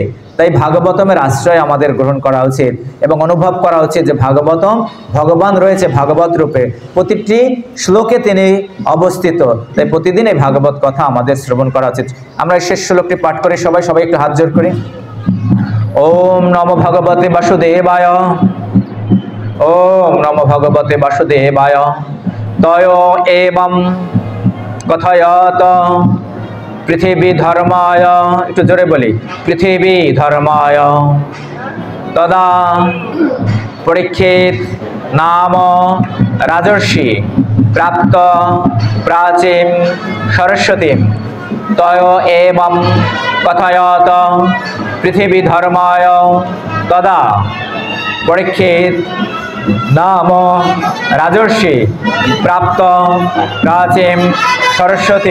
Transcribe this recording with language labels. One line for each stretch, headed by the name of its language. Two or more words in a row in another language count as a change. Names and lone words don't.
Bangla: তাই ভাগবতমের আশ্রয় আমাদের গ্রহণ করা উচিত এবং অনুভব করা উচিত যে ভাগবতম ভগবান রয়েছে ভাগবত রূপে, প্রতিটি শ্লোকে তিনি অবস্থিত। তাই প্রতিদিন এই ভাগবত কথা আমাদের শ্রবণ করা উচিত। আমরা শেষ শ্লোকটি পাঠ করি, সবাই একটু হাত জোড় করি।
Sanskrit: ওম নমো ভগবতে বাসুদেবায়, ওম নমো ভগবতে বাসুদেবায়। তয় এবং কথয়ত পৃথিবী ধর্মায়,
Bangla: একটু জোরে
Sanskrit: বলি, পৃথিবী ধর্মায় তদা পরীক্ষিত নাম রাজর্ষি প্রাপ্ত প্রাচীন সরস্বতী তয় এবং কথয়ত পৃথিবী ধর্মায় তদা পরীক্ষিত নাম রাজর্ষি প্রাপ্ত প্রাচীন সরস্বতী।